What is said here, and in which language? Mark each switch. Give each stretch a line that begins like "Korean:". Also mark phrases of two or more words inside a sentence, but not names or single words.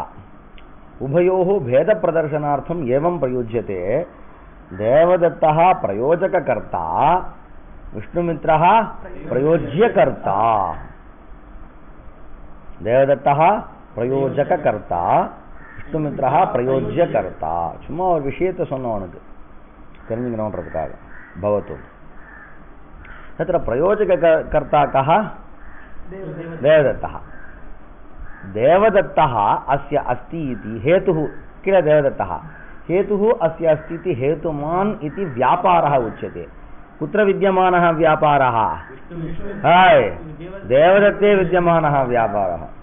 Sanskrit: उभयोः भेदप्रदर्शनार्थम् एवं प्रयुज्यते। देवदत्तः प्रयोजककर्ता, विष्णुमित्रः प्रयोज्यकर्ता। देवदत्तः प्रयोजककर्ता, विष्णुमित्रः प्रयोज्यकर्ता.
Tamil: சும்மா ஒரு விஷயத்தை சொன்னோம் உனக்கு தெரிஞ்சுக்கணுன்றதுக்காக.
Sanskrit: பவத்து तत्र प्रयोजककर्ता कः? देवदत्तः. देवदत्तः अस्य अस्ति इति हेतुः किल? देवदत्तः हेतुः अस्य अस्ति इति हेतुमान् इति व्यापारः उच्यते। कुत्र विद्यमानः व्यापारः? देवदत्ते विद्यमानः व्यापारः।